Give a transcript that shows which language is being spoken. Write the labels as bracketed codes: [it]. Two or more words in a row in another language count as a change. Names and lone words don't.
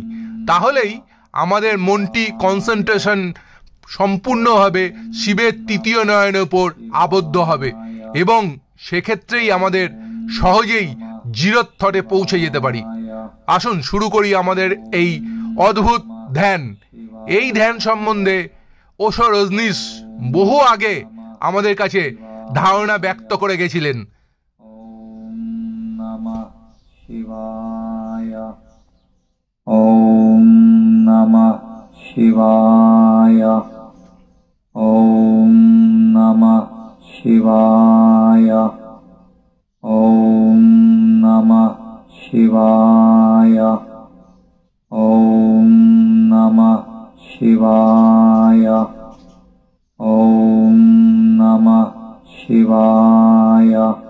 [bn] তাহলেই আমাদের মনটি কনসেন্ট্রেশন সম্পূর্ণভাবে শিবের তৃতীয় নয়নের উপর আবদ্ধ হবে এবং সেক্ষেত্রেই আমাদের সহজেই [en] zero thought [bn] পৌঁছে যেতে পারি। আসুন শুরু করি আমাদের এই অদ্ভুত ধ্যান। এই ধ্যান সম্বন্ধে ওশো রজনীশ বহু আগে আমাদের কাছে ধারণা ব্যক্ত করে গেছিলেন। [sa] ওম নমঃ শিবায়, ওম নমঃ শিবায়, ওম নমঃ শিবায়, ওম নমঃ শিবায়, ওম নমঃ শিবায়,